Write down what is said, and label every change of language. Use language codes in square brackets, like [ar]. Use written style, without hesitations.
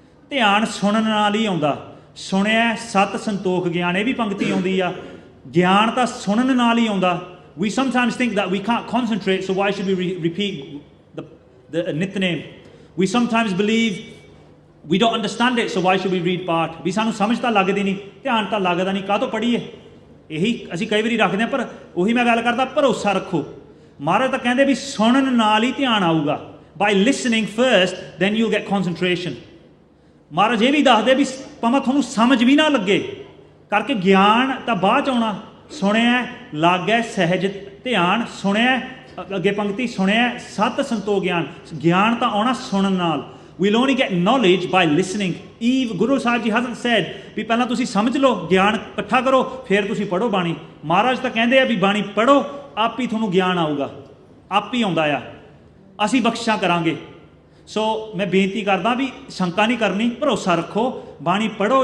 [pa] ਧਿਆਨ ਸੁਣਨ ਨਾਲ ਹੀ ਆਉਂਦਾ। ਸੁਣਿਆ ਸਤ ਸੰਤੋਖ ਗਿਆਨ, ਇਹ ਵੀ ਪੰਕਤੀ ਆਉਂਦੀ ਆ। ਗਿਆਨ ਤਾਂ ਸੁਣਨ ਨਾਲ ਹੀ ਆਉਂਦਾ। [en] We sometimes think that we can't concentrate, so why should we repeat the nitnem? We sometimes believe we don't understand it, so why should we read paath? [pa] ਵੀ ਸਾਨੂੰ ਸਮਝ ਤਾਂ ਲੱਗਦੀ ਨਹੀਂ, ਧਿਆਨ ਤਾਂ ਲੱਗਦਾ ਨਹੀਂ, ਕਾਹ ਤੋਂ ਪੜ੍ਹੀਏ? ਇਹੀ ਅਸੀਂ ਕਈ ਵਾਰੀ ਰੱਖਦੇ ਹਾਂ। ਪਰ ਉਹੀ ਮੈਂ ਗੱਲ ਕਰਦਾ, ਭਰੋਸਾ ਰੱਖੋ। ਮਹਾਰਾਜ ਤਾਂ ਕਹਿੰਦੇ ਵੀ ਸੁਣਨ ਨਾਲ ਹੀ ਧਿਆਨ ਆਊਗਾ। [en] By listening first, then you'll get concentration. [pa] ਮਹਾਰਾਜ ਇਹ ਵੀ ਦੱਸਦੇ ਵੀ ਭਾਵੇਂ ਤੁਹਾਨੂੰ ਸਮਝ ਵੀ ਨਾ ਲੱਗੇ ਕਰਕੇ ਗਿਆਨ ਤਾਂ ਬਾਅਦ 'ਚ ਆਉਣਾ। ਸੁਣਿਆ ਲਾਗੈ ਸਹਿਜ ਧਿਆਨ, ਸੁਣਿਆ ਅੱਗੇ ਪੰਕਤੀ, ਸੁਣਿਆ ਸਤ ਸੰਤੋਖ ਗਿਆਨ। ਗਿਆਨ ਤਾਂ ਆਉਣਾ ਸੁਣਨ ਨਾਲ। [en] We'll only get knowledge by listening. Guru Sahib Ji hasn't said [pa] ਵੀ ਪਹਿਲਾਂ ਤੁਸੀਂ ਸਮਝ ਲਓ, ਗਿਆਨ ਇਕੱਠਾ ਕਰੋ, ਫਿਰ ਤੁਸੀਂ ਪੜ੍ਹੋ ਬਾਣੀ। ਮਹਾਰਾਜ ਤਾਂ ਕਹਿੰਦੇ ਆ ਵੀ ਬਾਣੀ ਪੜ੍ਹੋ, ਆਪ ਹੀ ਤੁਹਾਨੂੰ ਗਿਆਨ ਆਊਗਾ, ਆਪ ਹੀ ਆਉਂਦਾ ਆ, ਅਸੀਂ ਬਖਸ਼ਾਂ ਕਰਾਂਗੇ। ਸੋ ਮੈਂ ਬੇਨਤੀ ਕਰਦਾ ਵੀ ਸ਼ੰਕਾ ਨਹੀਂ ਕਰਨੀ, ਭਰੋਸਾ ਰੱਖੋ, ਬਾਣੀ ਪੜ੍ਹੋ।